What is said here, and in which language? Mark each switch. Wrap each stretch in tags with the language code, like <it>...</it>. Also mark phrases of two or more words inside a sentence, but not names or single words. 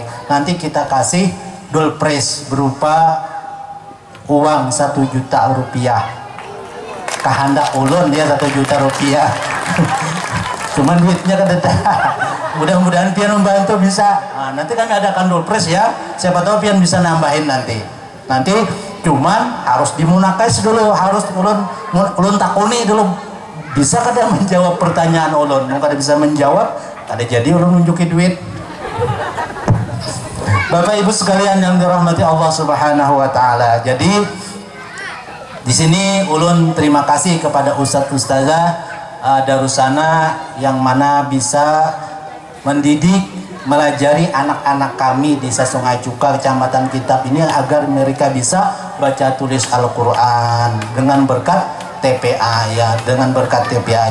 <id>Nanti kita kasih</id> <en>door prize</en> <id>berupa uang 1 juta rupiah.</id> <bjn>Kehendak ulun dia 1 juta rupiah.</bjn> <id>Cuman duitnya kan mudah-mudahan pian membantu bisa. Nah, nanti kami adakan</id> <en>door prize</en> <id>ya. Siapa tahu pian bisa nambahin nanti.</id> <bjn>Cuman harus dimunakas dulu, harus ulun takuni dulu. Bisa kada menjawab pertanyaan ulun? Mau kada bisa menjawab, kada jadi ulun nunjuki duit.</bjn> <id>Bapak Ibu sekalian yang dirahmati Allah</id> <ar>Subhanahu wa taala.</ar> <id>Jadi di sini ulun terima kasih kepada ustadz-ustazah Darusana yang mana bisa mendidik, melajari anak-anak kami di Sungai Cuka, Kecamatan Kitab ini agar mereka bisa baca tulis Al-Quran dengan berkat TPA ya, dengan berkat TPA.</id>